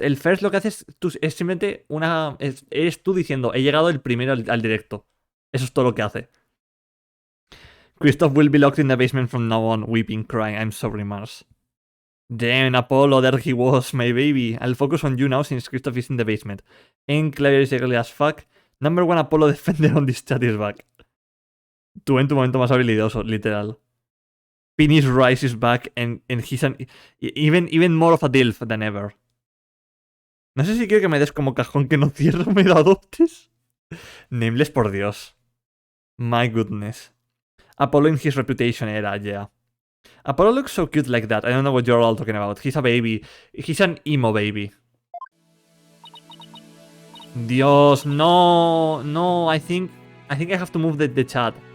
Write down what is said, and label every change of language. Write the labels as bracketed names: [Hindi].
[Spanish] El first lo que hace es simplemente una... Eres tú diciendo, he llegado el primero al directo. Eso es todo lo que hace. [English] Christoph will be locked in the basement from now on, weeping, crying. I'm sorry, Mars. Damn, Apollo, there he was, my baby. I'll focus on you now since Christoph is in the basement. And Claire is ugly as fuck. Number 1 Apollo defender on this chat is back. [Spanish] Tú en tu momento más habilidoso, literal. [English] Finis Rice is back and he's even more of a DILF than ever. [Spanish] No sé si quiero que me des como cajón que no cierro, me lo adoptes. Nameless, por Dios. [English] My goodness. Apollo in his reputation era, yeah. Apollo looks so cute like that. I don't know what you're all talking about. He's a baby. He's an emo baby. [Spanish] Dios, no. [English] No, I think I have to move the chat.